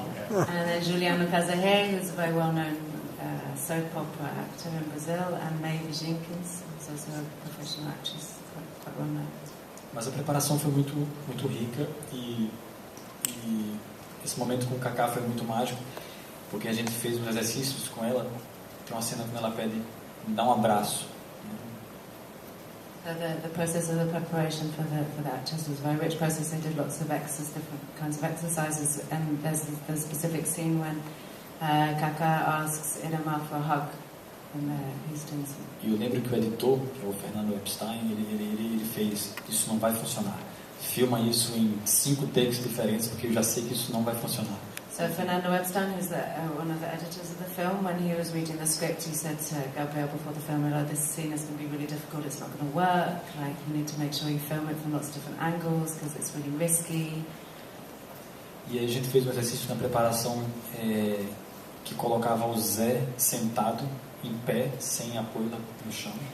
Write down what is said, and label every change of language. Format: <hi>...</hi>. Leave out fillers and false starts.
<en>And then Juliano Casarré, who's a very well-known soap opera actor in Brazil, and Maeve Jenkins, who's also a professional actress, quite well-known.</en> <pt>Mas a preparação foi muito rica e esse momento com o Kaká foi muito mágico, porque a gente fez uns exercícios com ela. Tem uma cena quando ela pede, me dá um abraço.</pt> <en>So the process of the preparation for the actors was a very rich process. They did lots of different kinds of exercises, and there's the specific scene when Kaka asks Irma for a hug in Houston.</en> <pt>E eu lembro que o editor, que é o Fernando Epstein, ele fez, isso não vai funcionar. Filma isso em 5 takes diferentes, porque eu já sei que isso não vai funcionar.</pt> <en>So Fernando Epstein, who's one of the editors of the film, when he was reading the script, he said to Gabriel before the film, this scene is going to be really difficult, it's not going to work, like you need to make sure you film it from lots of different angles, because it's really risky.</en> <pt>E aí a gente fez um exercício na preparação que colocava o Zé sentado, em pé, sem apoio no chão.</pt>